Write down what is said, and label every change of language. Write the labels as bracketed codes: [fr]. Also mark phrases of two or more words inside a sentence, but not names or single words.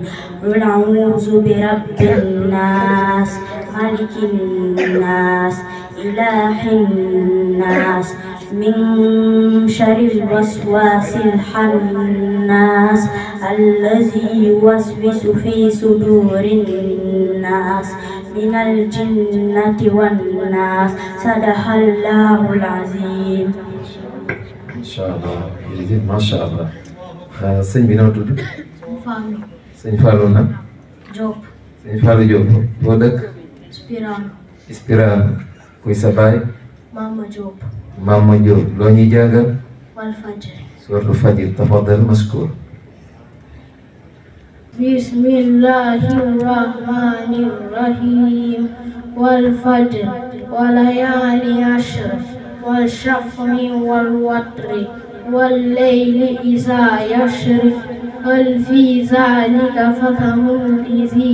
[ar] قل أعوذ برب الناس ملك الناس إله الناس من شر الوسواس الخناس الذي يوسوس في صدور الناس من الجنة والناس. صدق الله العظيم. إن شاء الله jërëjëf ما شاء الله. [wo] sëñ bi noo tudd. Fallou. sëñ Fallou nag. Diop. sëñ Fallou Diop. foo dëkk. Spirane. kuy sa baay. Mama Diop. Mama Diop. loo ñuy jàngal. [ar] والفجر. سورة الفجر. تفضل مشكور. بسم الله الرحمن الرحيم. والفجر وليال عشر والشفع والوتر والليل إذا يسر هل في ذلك قسم لذي